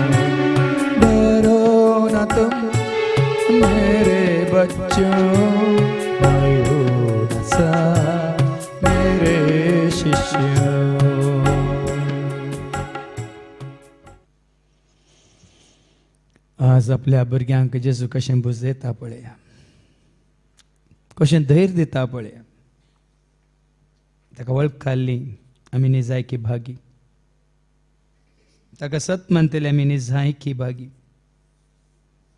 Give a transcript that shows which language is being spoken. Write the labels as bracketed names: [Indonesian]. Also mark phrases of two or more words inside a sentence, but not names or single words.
[Hindi] डरो न तुम मेरे बच्चों, मैं हूँ न साथ मेरे शिष्यों। [Konkani] आज आपल्या भुरग्यांक जेजू कशें बुजयता पळया, कशें धैर्य दिता पळया, ताका वळख काडली आमी निजायकी भागी, ताका सत म्हणटले आमी निजायकी भागी.